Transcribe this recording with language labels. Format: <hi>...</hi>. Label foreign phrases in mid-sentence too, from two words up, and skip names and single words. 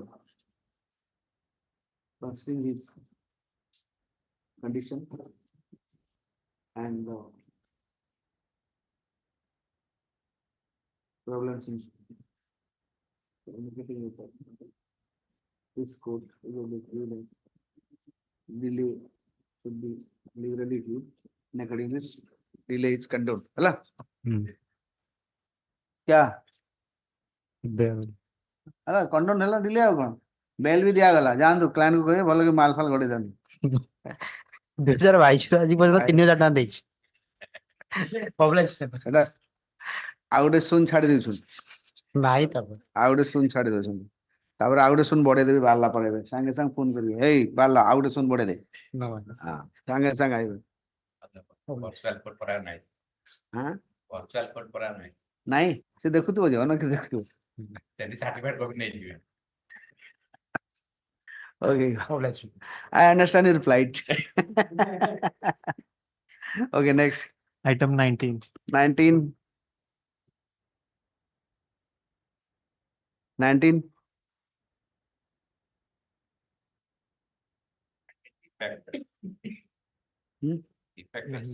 <en>Considering his condition and problems in communicating with this court, delay should be liberally viewed. In according to this, delay is condoned. Hello? क्या Be-</en> <or>ହେଲା କଣ୍ଡୋନ ହେଲା ଡିଲେ ଆଉ କଣ ବେଲ୍ ବି ଦିଆଗଲା ଯାଆନ୍ତୁ କ୍ଲାଏଣ୍ଟ କୁ କହିବେ ଭଲ କି ମାଲ ଫାଲ ଗଡେଇ ଦିଅନ୍ତୁ 2022 ରୁ ଆଜି ପର୍ଯ୍ୟନ୍ତ 3000 ଟଙ୍କା ଦେଇଛି। ସେଟା ଆଉ ଗୋଟେ ଶୂନ ଛାଡି ଦଉଛନ୍ତି ନାହିଁ ତାପରେ ଆଉ ଗୋଟେ ଶୂନ ଛାଡି ଦଉଛନ୍ତି ତାପରେ ଆଉ ଗୋଟେ ଶୂନ ବଢେଇ ଦେବି ବାହାରିଲା ପରେ ଏବେ ସାଙ୍ଗେ ସାଙ୍ଗେ ଫୋନ କରିବେ ହେଇ ବାହାରିଲା ଆଉ ଗୋଟେ ଶୂନ ବଢେଇ ଦେ ହଁ ସାଙ୍ଗେ ସାଙ୍ଗେ ଆଇବେ</or> <en>Virtual code</en> <or>ପରା ନାହିଁ ହଁ</or> <en>virtual code</en> <or>ପରା ନାହିଁ ନାଇଁ ସେ ଦେଖୁଥିବ ଯେ ଅନକି ଦେଖୁଥିବ ସେଠି ସାର୍ଟିଫିକେଟ କପି ନେଇଯିବେ</or> <en>Okay, I understand your plight. Okay, next. Item 19. 19. 19. Defect is</en>